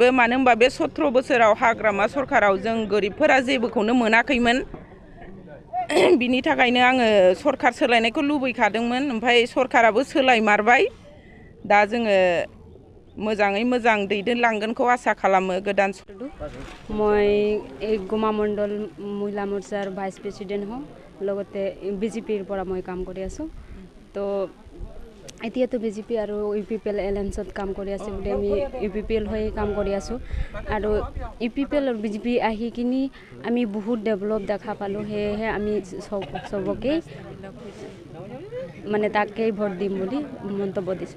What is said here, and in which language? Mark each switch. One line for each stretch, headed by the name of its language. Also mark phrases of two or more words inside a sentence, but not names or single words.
Bodo: मानो होनबा बे 17 बोसोराव हाग्रामा सरकाराव जों गोरिबफोरा जेबोखौनो मोनाखैमोन। बिनि थाखायनो आङो सरकार सोलायनायखौ लुबैखादोंमोन। ओमफ्राय सरकाराबो सोलायमारबाय। दा जोङो मोजाङै मोजां दैदेनलांगोनखौ आसा खालामो। गोदान
Hindi: मैं गोमा मंडल महिला मोर्चार
English: vice president
Hindi: हूँ,
Assamese: লগত বিজেপিৰ
Hindi: पर मैं काम कर आसो।
Assamese: तो এতিয়া তো বিজেপি আৰু ইউপিপিএল এলায়েন্সত কাম কৰি আছে বুলি আমি ইউপিপিএল হৈ কাম কৰি আছোঁ। আৰু ইউপিপিএল আৰু বিজেপি আহি কিনি আমি বহুত ডেভেলপ দেখা পালোঁ। সেয়েহে আমি চবকে মানে তাকেই ভোট দিম বুলি মন্তব্য দিছোঁ।